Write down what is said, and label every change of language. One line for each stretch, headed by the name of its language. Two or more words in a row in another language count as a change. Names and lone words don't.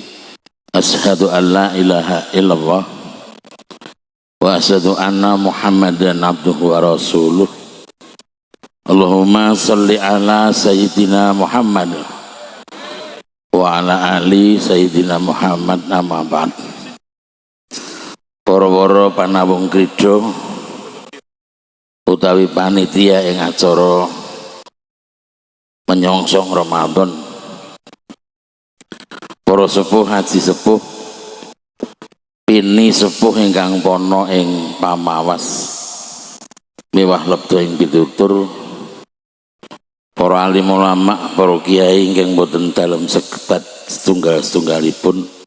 Arabic: أشهد أن لا إله إلا الله وأشهد أن محمدا عبده ورسوله. اللهم صل على سيدنا محمد وعلى آل سيدنا محمد. أما بعد.
Javanese: Para-para panawung krida utawi panitia ing acara menyongsong Ramadan, para sepuh haji sepuh, pini sepuh ingkang pono ing pamawas miwah lebda ing pitutur, para alim ulama, para kiai ingkang boten dalem sekebat setunggal-setunggalipun